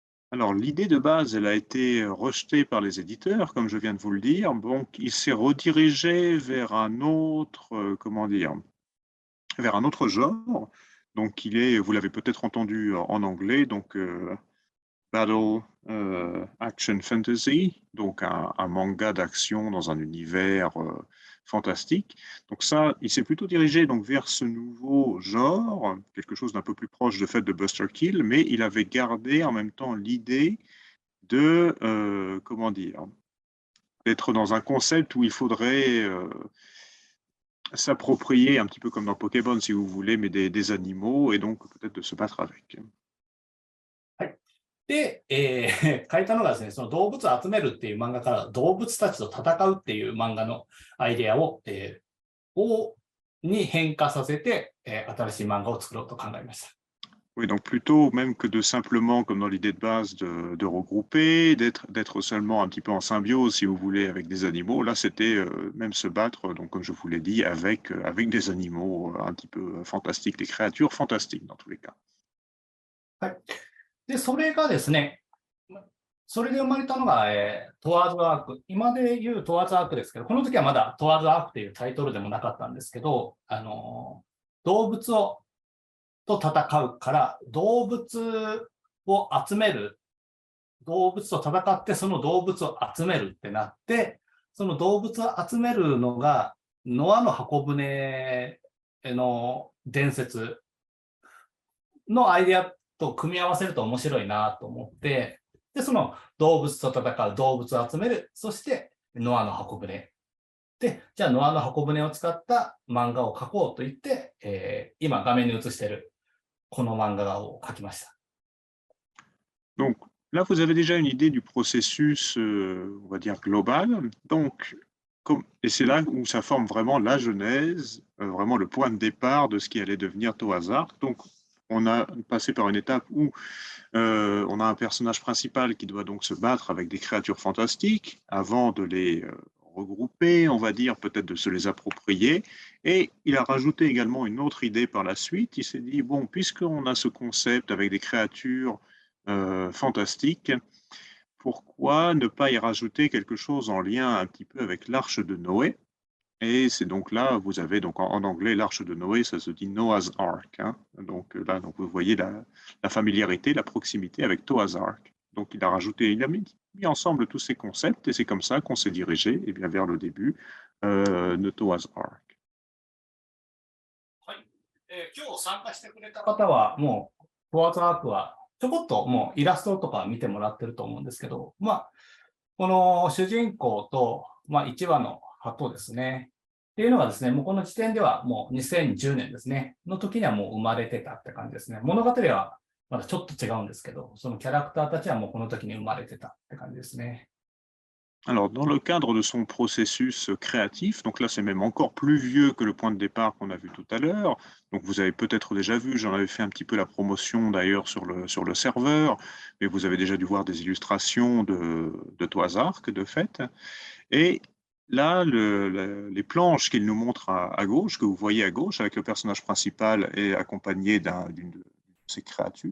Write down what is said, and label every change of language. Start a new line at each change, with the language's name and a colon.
French: Alors, l'idée de base, elle a été rejetée par les éditeurs, comme je viens de vous le dire. Donc, il s'est redirigé vers un autre, comment dire, vers un autre genre. Donc, vous l'avez peut-être entendu en anglais, donc Battle Action Fantasy, donc un manga d'action dans un univers fantastique. Donc ça, il s'est plutôt dirigé donc vers ce nouveau genre, quelque chose d'un peu plus proche de fait de Buster Kill, mais il avait gardé en même temps l'idée de, comment dire, d'être dans un concept où il faudrait s'approprier, un petit peu comme dans Pokémon si vous voulez, mais des animaux et donc peut-être de se battre avec.
Japanese: で、書いたのがですね、その動物を集めるっていう漫画から動物たちと戦うっていう漫画のアイデアを、に変化させて、新しい漫画を作ろうと考えました。
French: Oui, donc plutôt même que de simplement, comme dans l'idée de base, de regrouper, d'être seulement un petit peu en symbiose, si vous voulez, avec des animaux. Là, c'était même se battre, donc comme je vous l'ai dit, avec des animaux un petit peu fantastiques, des créatures fantastiques dans tous les cas.
Japanese: はい。で、それがですね、それで生まれたのが、トワーズアーク。今で言うトワーズアークですけど、この時はまだトワーズアークというタイトルでもなかったんですけど、動物と戦うから、動物を集める、動物と戦ってその動物を集めるってなって、その動物を集めるのが、ノアの箱舟の伝説のアイデアと組み合わせると面白いなと思って、で、その動物と戦う、動物を集める、そしてノアの箱舟。で、じゃあノアの箱舟を使った漫画を描こうと言って、今画面に映しているこの漫画を描きました。
French: Donc là, vous avez déjà une idée du processus, on va dire global. Donc, et c'est là où ça forme vraiment la genèse, vraiment le point de départ de ce qui allait devenir Toaz Arc. Donc, on a passé par une étape où on a un personnage principal qui doit donc se battre avec des créatures fantastiques avant de les regrouper, on va dire, peut-être de se les approprier. Et il a rajouté également une autre idée par la suite. Il s'est dit, bon, puisqu'on a ce concept avec des créatures fantastiques, pourquoi ne pas y rajouter quelque chose en lien un petit peu avec l'arche de Noé? Et c'est donc là, vous avez donc en anglais l'arche de Noé, ça se dit Noah's Ark. Hein. Donc là, donc vous voyez la familiarité, la proximité avec Noah's Ark. Donc il a mis ensemble tous ces concepts et c'est comme ça qu'on s'est dirigé bien, vers le début de Noah's Ark.
Japanese: はい。今日参加してくれた方は、もう、トワーズアークは、ちょこっともうイラストとか見てもらってると思うんですけど、この主人公と、1羽の鳩ですね。っていうのがですね、もうこの時点ではもう2010年ですね、の時にはもう生まれてたって感じですね。物語はまだちょっと違うんですけど、そのキャラクターたちはもうこの時に生まれてたって感じですね。
French: Alors, dans le cadre de son processus créatif, donc là c'est même encore plus vieux que le point de départ qu'on a vu tout à l'heure, donc vous avez peut-être déjà vu, j'en avais fait un petit peu la promotion d'ailleurs sur le serveur, mais vous avez déjà dû voir des illustrations de Toaz Arc de fait, et là les planches qu'il nous montre à gauche, que vous voyez à gauche avec le personnage principal et accompagné d'une ces créatures.